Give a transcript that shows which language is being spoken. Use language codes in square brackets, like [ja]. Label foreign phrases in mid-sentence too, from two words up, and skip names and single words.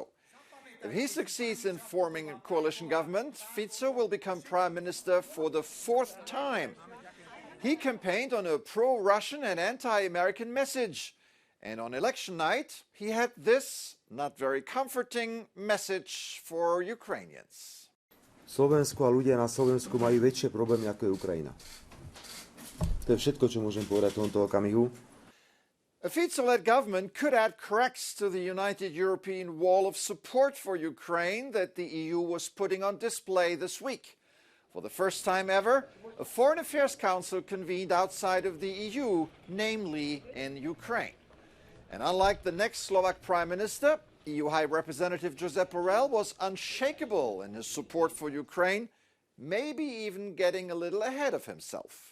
[en] If he succeeds in forming a coalition government, Fico will become prime minister for the fourth time. He campaigned on a pro-Russian and anti-American message. And on election night, he had this not very comforting message for Ukrainians. [sk] Slovensko a ľudia na Slovensku majú väčšie problémy ako je Ukrajina. To je všetko, čo môžem povedať v tomto okamihu. [en] A Fico-led government could add cracks to the united European wall of support for Ukraine that the EU was putting on display this week. For the first time ever, a Foreign Affairs Council convened outside of the EU, namely in Ukraine. And unlike the next Slovak Prime Minister, EU High Representative Josep Borrell was unshakable in his support for Ukraine, maybe even getting a little ahead of himself.